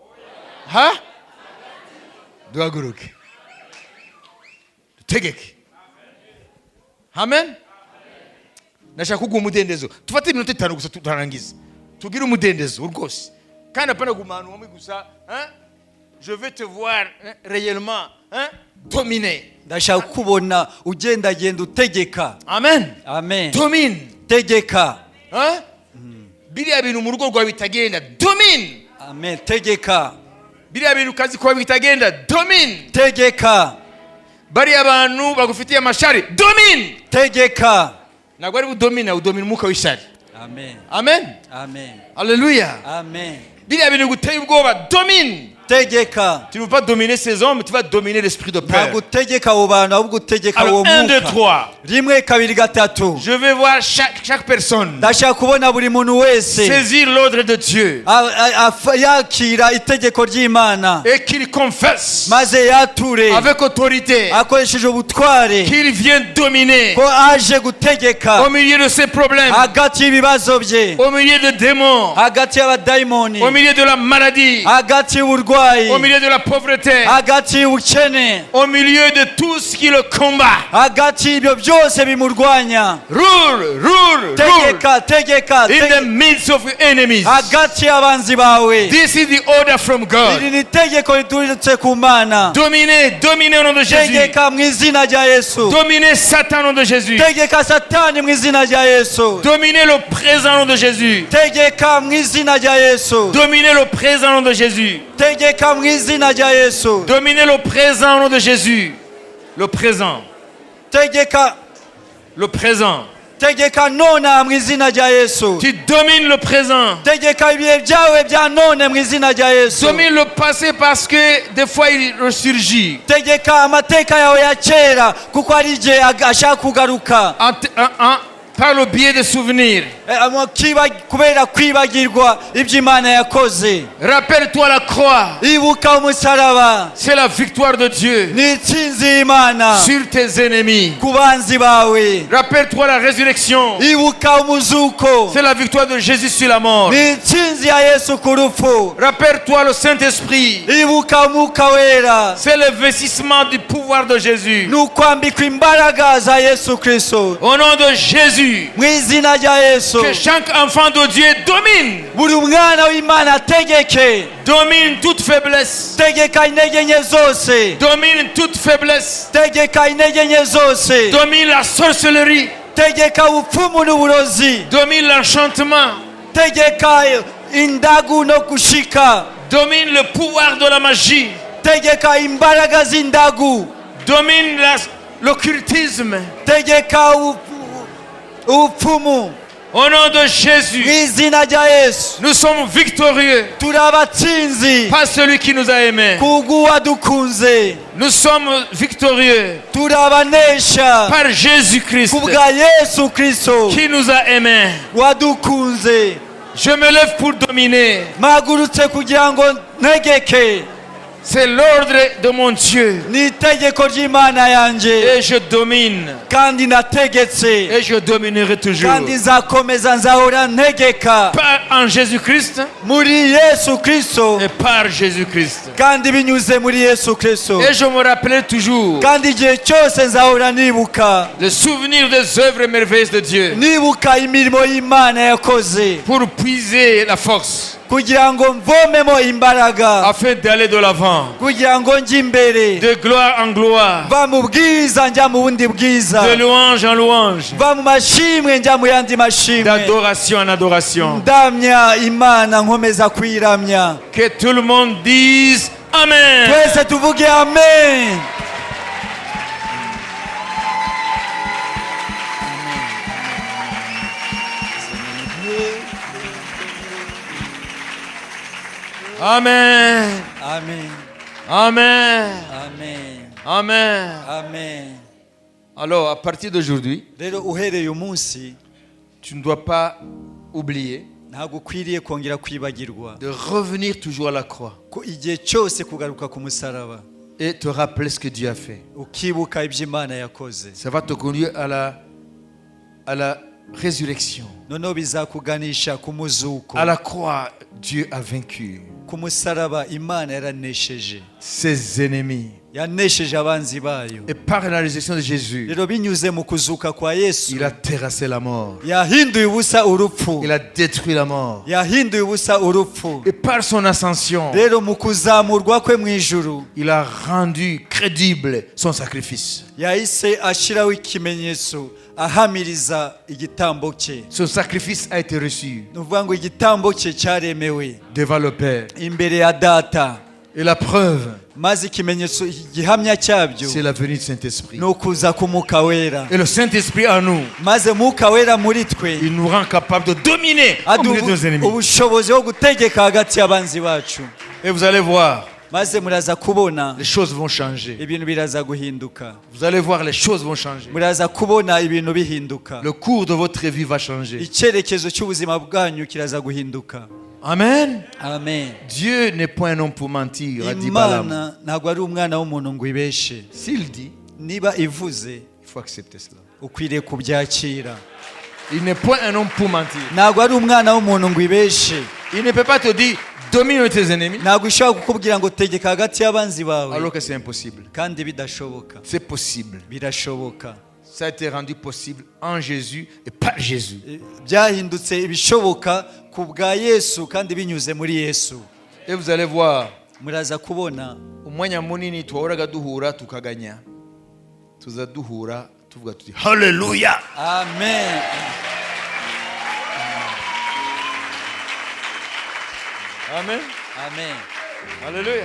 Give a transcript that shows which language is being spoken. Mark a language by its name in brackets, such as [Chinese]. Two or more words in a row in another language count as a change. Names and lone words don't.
[Kinyarwanda] Duhaguruke dutegeke. Amen. Nashaka kuguha umudendezo. Tufate iminota 5 gusa tutarangiza. Tugire umudendezo rwose. Kandi apana gumana umwe gusa, [French] je vais te voir réellement dominer. [Kinyarwanda] Ndashaka kubona ugenda genda utegeka. Amen. Amen. Domine. Tegeka. Biriya bintu mu rugo rwawe bitagenda, domine. Amen. Tegeka. Biriya bintu kazi kwawe bitagenda, domine. Tegeka. Bari abantu bagufitiye amashari, domine. Tegeka. Nagwa ari udomina umuka w'ishari. Amen. Amen. Amen. Alléluia. Amen. Biriya bintu guteye ubwoba, domine. Tegeka. [French] Tu ne veux pas dominer ces hommes, tu vas dominer l'esprit de peur. [Kinyarwanda] Ntabwo utegeka abo bantu ahubwo utegeka uwo [French] Alors 1, 2, [Kinyarwanda] mwuka. 3. Rimwe kabiri gatatu. [French] Je vais voir chaque personne [Kinyarwanda] Ndashaka kubona buri muntu wese [French] saisir l'ordre de Dieu [Kinyarwanda] yakira itegeko ry'Imana [French] et qu'il confesse [Kinyarwanda] maze yature [French] avec autorité [Kinyarwanda] akoresheje ubutware [French] qu'il vient dominer [Kinyarwanda] ko aje gutegeka [French] au milieu de ses problèmes, [Kinyarwanda] hagati y'ibibazo bye, [French] au milieu des démons, [Kinyarwanda] hagati y'abadayimoni, [French] au milieu de la maladie, [Kinyarwanda] hagati y'uburwayi, [French] au milieu de la pauvreté, [Kinyarwanda] hagati y'ubukene, [French] au milieu de tout ce qui le combat. [Kinyarwanda] hagati y'ibyo byose bimurwanya. Rule Tegeka [English] in the midst of enemies. [Kinyarwanda] hagati y'abanzi bawe. [English] This is the order from God. [Kinyarwanda] Iri ni tegeko riturutse ku Mana. [French] Dominez au nom de Jésus. [Kinyarwanda] Tegeka mu izina rya Yesu. [French] Dominez Satan au nom de Jésus. [Kinyarwanda] Tegeka Satani mu izina rya Yesu. [French] Dominez le présent au nom de Jésus. [Kinyarwanda] Tegeka mu izina rya Yesu. [French] Dominez le présent au nom de Jésus. [Kinyarwanda] Tegeka mu izina rya Yesu. [French] Dominez le présent au nom de Jésus. Le présent. [Kinyarwanda] Tegeka. [French] Le présent. [Kinyarwanda] tegeka nona mu izina rya Yesu. [French] Tu domines le présent. [Kinyarwanda] Tegeka ibihe byawe bya none mu izina rya Yesu. [French] Domine le passé parce que des fois il ressurgit. [Kinyarwanda] Tegeka amateka yawe ya kera kuko ari je ashaka kugaruka. [French] Par le biais des souvenirs. [Kinyarwanda] Kubera kwibagirwa ibyo Imana yakoze. [French] Rappelle-toi la croix. [Kinyarwanda] Ibuka umusaraba. [French] C'est la victoire de Dieu [Kinyarwanda] Ni itsinzi y'Imana [French] sur tes ennemis. [Kinyarwanda] ku banzi bawe. [French] Rappelle-toi la résurrection. [Kinyarwanda] Ibuka umuzuko. [French] C'est la victoire de Jésus sur la mort. [Kinyarwanda] Ni itsinzi ya Yesu ku rupfu. [French] Rappelle-toi le Saint-Esprit. [Kinyarwanda] Ibuka Mwuka Wera. [French] C'est l'investissement du pouvoir de Jésus. [Kinyarwanda] Ni ukwambikwa imbaraga za Yesu Kristo. [French] Au nom de Jésus, [Kinyarwanda] Mu izina rya Yesu. [French] que chaque enfant de Dieu domine. [Kinyarwanda] Buri mwana w'Imana ategeke. [French] Domine toute faiblesse. [Kinyarwanda] Tegeka intege nke zose. [French] Domine toute faiblesse. [Kinyarwanda] Tegeka intege nke zose. [French] Domine la sorcellerie. [Kinyarwanda] Tegeka ubupfumu n'uburozi. [French] Domine l'enchantement. [Kinyarwanda] Tegeka indagu no gushika. [French] Domine le pouvoir de la magie. [Kinyarwanda] Tegeka imbaraga z'indagu. [French] Domine l'occultisme. [Kinyarwanda] Tegeka ubupfumu. [French] Au nom de Jésus, [Kinyarwanda] Mu izina rya Yesu. [French] nous sommes victorieux [Kinyarwanda] Turi abatsinzi [French] par celui qui nous a aimés. [Kinyarwanda] kubw'uwadukunze. [French] Nous sommes victorieux [Kinyarwanda] Turi abanesha [French] par Jésus-Christ [Kinyarwanda] kubwa Yesu Kristo [French] qui nous a aimés. [Kinyarwanda] wadukunze. [French] Je me lève pour dominer. [Kinyarwanda] Mpagurutse kugira ngo ntegeke. [French] C'est l'ordre de mon Dieu. [Kinyarwanda] Ni itegeko ry'Imana yanje [French] Et je domine. [Kinyarwanda] kandi nategetse [French] Et je dominerai toujours. [Kinyarwanda] kandi nzakomeza nzahora ntegeka [French] Par en Jésus-Christ [Kinyarwanda] muri Yesu Kristo [French] et par Jésus-Christ. [Kinyarwanda] kandi binyuze muri Yesu Kristo. [French] Et je me rappellerai toujours [Kinyarwanda] Kandi igihe cyose nzahora nibuka [French] le souvenir des œuvres merveilleuses de Dieu [Kinyarwanda] nibuka imirimo y'Imana yakoze [French] pour puiser la force [Kinyarwanda] kugira ngo mvomemo imbaraga [French] afin d'aller de l'avant, [Kinyarwanda] kugira ngo njye imbere [French] de gloire en gloire, [Kinyarwanda] va mu bwiza njya mu bundi bwiza, [French] de louange en louange, [Kinyarwanda] va mu mashimwe njya mu yandi mashimwe, [French] d'adoration en adoration. [Kinyarwanda] ndamya Imana nkomeza kwiramya. [French] Que tout le monde dise Amen. [Kinyarwanda] Twese tuvuge amen. Amen. Amen. Amen. Amen. Amen. Amen. [French] Alors, à partir d'aujourd'hui, [Kinyarwanda] Rero uhereye umunsi [French] tu ne dois pas oublier [Kinyarwanda] ntabwo ukwiriye kongera kwibagirwa [French] de revenir toujours à la croix [Kinyarwanda] ko igihe cyose kugaruka ku musaraba [French] et te rappeler ce que Dieu a fait. [Kinyarwanda] ukibuka ibyo Imana yakoze. [French] Ça va te conduire à la résurrection. [Kinyarwanda] Noneho bizakuganisha ku muzuko. [French] À la croix, Dieu a vaincu [Kinyarwanda] Ku musaraba Imana yaranesheje. [French] ses ennemis. [Kinyarwanda] Yanesheje abanzi bayo. [French] Et par la résurrection de Jésus, [Kinyarwanda] Rero binyuze mu kuzuka kwa Yesu [French] il a terrassé la mort. [Kinyarwanda] yahinduye ubusa urupfu. [French] Il a détruit la mort. [Kinyarwanda] Yahinduye ubusa urupfu. [French] Et par son ascension, [Kinyarwanda] Rero mu kuzamurwa kwe mu ijuru [French] il a rendu crédible son sacrifice. [Kinyarwanda] yahise ashiraho ikimenyetso ahamiriza igitambo cye. [French] Son sacrifice a été reçu [Kinyarwanda] Ni ukuvuga ngo igitambo cye cyaremewe [French] devant le Père. [Kinyarwanda] imbere ya data. [French] Et la preuve, [Kinyarwanda] Maze ikimenyetso gihamya cyabyo [French] c'est la venue du Saint-Esprit. [Kinyarwanda] ni ukuza k'Umwuka Wera. [French] Et le Saint-Esprit en nous, [Kinyarwanda] Maze Mwuka Wera muri twe [French] il nous rend capable de dominer au milieu de nos ennemis. [Kinyarwanda] ubushobozi bwo gutegeka hagati y'abanzi bacu. [French] Et vous allez voir, [Kinyarwanda] Maze muraza kubona [French] les choses vont changer. [Kinyarwanda] ibintu biraza guhinduka. [French] Vous allez voir, les choses vont changer. [Kinyarwanda] Muraza kubona ibintu bihinduka. [French] Le cours de votre vie va changer. [Kinyarwanda] Icyerekezo cy'ubuzima bwanyu kiraza guhinduka. Amen. Amen. [French] Dieu n'est point un homme pour mentir, a dit Balaam. [Kinyarwanda] Imana ntabwo ari umwana w'umuntu ngo ibeshe. [French] S'il dit, [Kinyarwanda] Niba ivuze [French] il faut accepter cela. [Kinyarwanda] ukwiriye kubyakira. [French] Il n'est point un homme pour mentir. [Kinyarwanda] Ntabwo ari umwana w'umuntu ngo ibeshe. [French] Il ne peut pas te dire, domine tes ennemis, [Kinyarwanda] Ntabwo ishobora kukubwira ngo tegeka hagati y'abanzi bawe [French] alors que c'est impossible. [Kinyarwanda] kandi bidashoboka. [French] C'est possible. [Kinyarwanda] Birashoboka. [French] Ça a été rendu possible en Jésus et par Jésus. [Kinyarwanda] Byahindutse ibishoboka ku bwa Yesu kandi binyuze muri Yesu. [French] Et vous allez voir, [Kinyarwanda] Muraza kubona umwanya munini twahoraga duhura tukaganya, tuza duhura tuvuga tuti haleluya. amen. Amen. Amen. Haleluya.